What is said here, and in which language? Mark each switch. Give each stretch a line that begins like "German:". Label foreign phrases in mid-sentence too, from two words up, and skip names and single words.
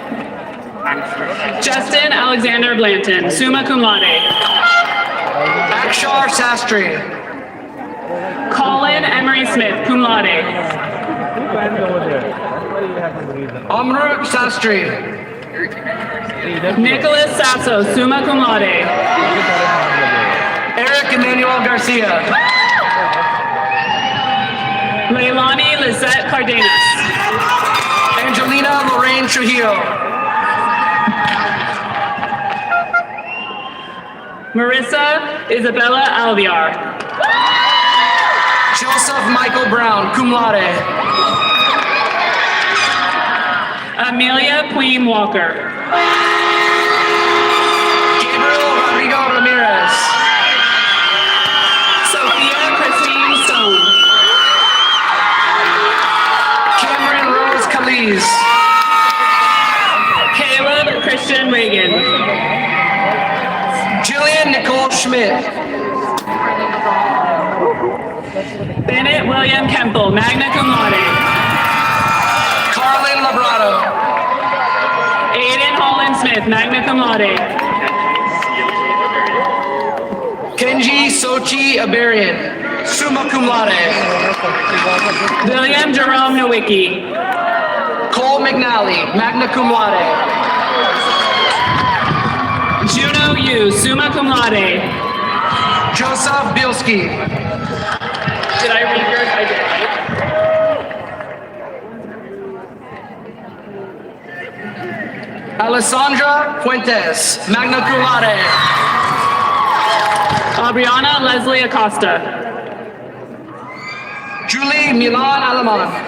English: Justin Alexander Blanton,
Latin: summa cum laude.
English: Akshar Sastry. Colin Emery Smith,
Latin: cum laude.
English: Amrut Sastry. Nicholas Sasso,
Latin: summa cum laude.
English: Eric Emmanuel Garcia. Leilani Lizette Cardenas. Angelina Lorraine Trujillo. Marissa Isabella Alviar. Joseph Michael Brown,
Latin: cum laude.
English: Amelia Queen Walker. Gabriel Rodrigo Ramirez. Sophia Christine Stone. Cameron Rose Kaliz. Caleb Christian Reagan. Jillian Nicole Schmidt. Bennett William Kemple,
Latin: magna cum laude.
English: Carlin Labrado. Aiden Holland Smith,
Latin: magna cum laude.
English: Kenji Sochi Abarian,
Latin: summa cum laude.
English: William Jerome Nowicki. Cole McNally,
Latin: magna cum laude.
English: Juno Yu,
Latin: summa cum laude.
English: Joseph Bielski. Did I read yours? I did. Alessandra Fuentes,
Latin: magna cum laude.
English: Aubriana Leslie Acosta. Julie Milan Alaman.